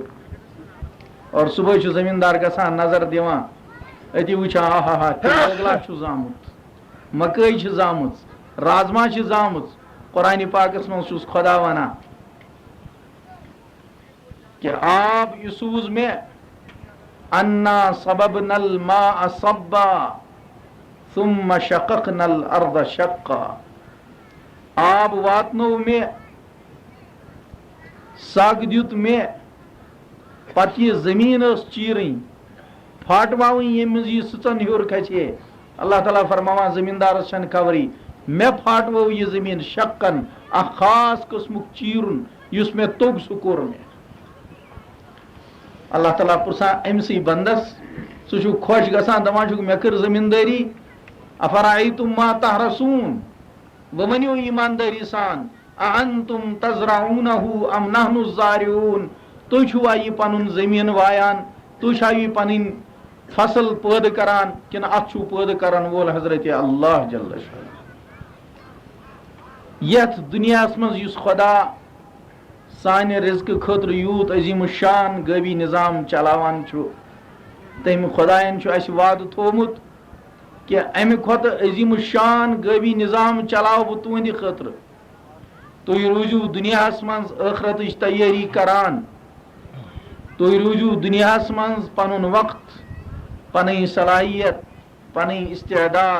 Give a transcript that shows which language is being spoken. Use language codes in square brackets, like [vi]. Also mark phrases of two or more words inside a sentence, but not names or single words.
[ks] اور صبحٲے چھُ زمیٖندار گژھان نظر دِوان أتی وٕچھان آہا ہا ٲگلا چھُ زامُت مکٲے چھِ زامٕژ رازما چھِ زامٕژ. قرآنِ پاکس منٛز چھُس خۄدا ونان کہ آب یہِ سوٗز مےٚ [ar] انا صببنا الماء صبا ثم شققنا الارض شقا. [ks] آب واتنوو مےٚ سگ دیُت مےٚ پتہٕ یہِ زٔمیٖن ٲس چیٖرٕنۍ پھاٹواوٕنۍ ییٚمہِ منٛز یہِ سٕژن ہیوٚر کھسہِ ہے. اللہ تعالیٰ فرماوان زمیٖندارس چھنہٕ خبرٕے مےٚ پھاٹوو یہِ زٔمیٖن شقن اکھ خاص قٕسمُک چیٖرُن یُس مےٚ توٚگ سُہ کوٚر مےٚ. اللہ تعالیٰ پرژھان أمسٕے بنٛدس ژٕ چھُکھ خۄش گژھان دپان چھُکھ مےٚ کٔر زٔمیٖندٲری [ar] افرایتم ما تحرسوٗن. [ks] وۄنۍ ؤنِو ایٖماندٲری سان [ar] اانتم تزرعونہ ام نحن الزارعون. [ks] تُہۍ چھُوا یہِ پنُن زٔمیٖن وایان تُہۍ چھا یہِ پنٕنۍ فصل پٲدٕ کران کِنہٕ اتھ چھُو پٲدٕ کرن وول حضرت اللہ جل شانہ. یتھ دُنیاہس منٛز یُس خۄدا سانہِ رزقہٕ خٲطرٕ یوٗت عظیٖم شان غٲبی نظام چلاوان چھُ تٔمۍ خۄدایَن چھُ اَسہِ وعدٕ تھوٚومُت کہ اَمہِ کھۄتہٕ عظیٖم شان غٲبی نظام چلاو بہٕ تُہنٛدِ خٲطرٕ تُہۍ روٗزِو دُنیاہَس منٛز ٲخرتٕچ تیٲری کران تُہۍ روٗزِو دُنیاہَس منٛز پَنُن وقت پَنٕنۍ صلاحیت پَنٕنۍ استعداد